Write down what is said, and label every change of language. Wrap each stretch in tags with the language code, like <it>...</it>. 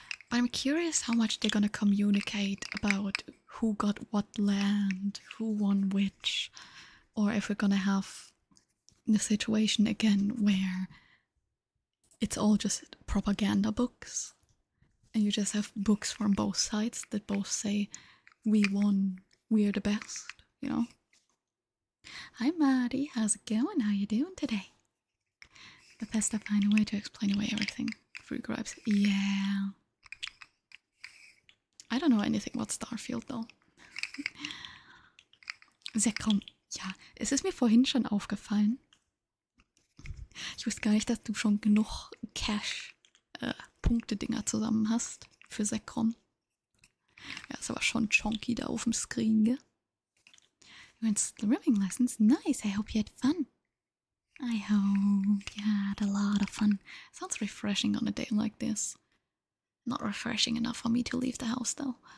<en>But I'm curious how much they're gonna communicate about who got what land, who won which, or if we're gonna have the situation again where it's all just propaganda books and you just have books from both sides that both say we won, we're the best, you know? Hi Maddie, how's it going? How you doing today? Bethesda find a way to explain away everything. Free gripes. Yeah. I don't know anything about Starfield though.</en> <de>Sehr kaum. Ja, es ist mir vorhin schon aufgefallen. Ich wusste gar nicht, dass du schon genug Cash-Punkte-Dinger zusammen hast für Sekrom. Ja, ist aber schon chonky da auf dem Screen, gell?</de> <en>You went swimming lessons? Nice, I hope you had fun. I hope you had a lot of fun. Sounds refreshing on a day like this. Not refreshing enough for me to leave the house, though.</en>